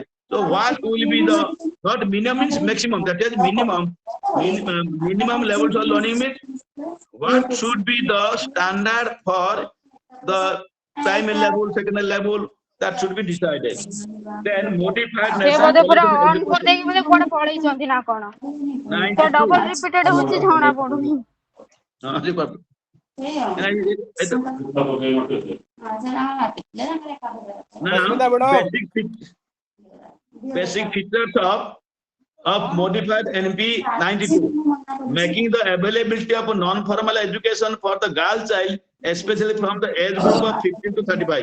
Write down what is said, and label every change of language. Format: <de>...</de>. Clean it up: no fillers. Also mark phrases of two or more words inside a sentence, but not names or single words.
<en>So what will be the, not minimum means maximum, that is minimum levels of learning means what should be the standard for the primary level, secondary level, that should be decided. Then modified</en> <or>ସେ national ବୋଧେ ପୁରା curriculum ଅନ୍ କରିଦେଇକି ବୋଧେ କୁଆଡେ ପଳେଇଛନ୍ତି ନା କଣ? ତ 92.</or> <en>double repeated</en> <or>ହଉଛି ଜଣା ପଡୁନି।</or> <en>Now, basic features of modified NP 92, making the availability of non-formal education for the girl child, especially from the age group of 15 to 35.</en>